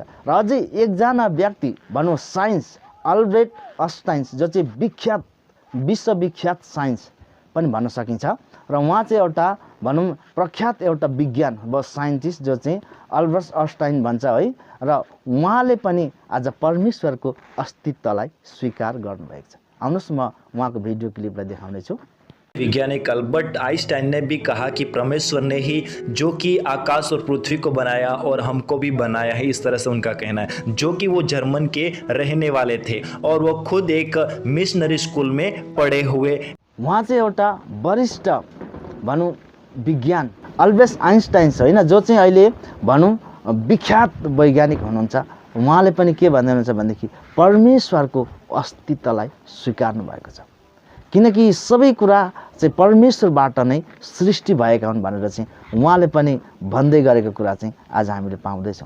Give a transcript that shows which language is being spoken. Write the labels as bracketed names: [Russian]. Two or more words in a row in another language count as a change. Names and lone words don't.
[Nepali] र अझै एकजना व्यक्ति भनौँ साइन्स अल्बर्ट आइन्स्टाइन जो चाहिँ विख्यात विश्वविख्यात साइन्स पनि भन्न सकिन्छ, र उहाँ चाहिँ एउटा भनौँ प्रख्यात एउटा विज्ञान व साइन्टिस्ट जो चाहिँ अल्बर्ट आइन्स्टाइन भन्छ है। र उहाँले पनि आज परमेश्वरको अस्तित्वलाई स्वीकार गर्नुभएको छ। आउनुहोस् म उहाँको भिडियो क्लिपलाई देखाउने छु। [Hindi] वैज्ञानिक अल्बर्ट आइंस्टाइन ने भी कहा कि परमेश्वर ने ही जो कि आकाश और पृथ्वी को बनाया और हमको भी बनाया है, इस तरह से उनका कहना है। जो कि वो जर्मन के रहने वाले थे और वो खुद एक मिशनरी स्कूल में पढ़े हुए। [Nepali] उहाँ चाहिँ एउटा वरिष्ठ भनौँ विज्ञान अल्बर्ट आइन्स्टाइन होइन, जो चाहिँ अहिले भनौँ विख्यात वैज्ञानिक हुनुहुन्छ। उहाँले पनि के भन्दै हुनुहुन्छ भनेदेखि परमेश्वरको अस्तित्वलाई स्वीकार्नु भएको छ, किनकि सबै कुरा चाहिँ परमेश्वरबाट नै सृष्टि भएका हुन् भनेर चाहिँ उहाँले पनि भन्दै गरेको कुरा चाहिँ आज हामीले पाउँदैछौँ।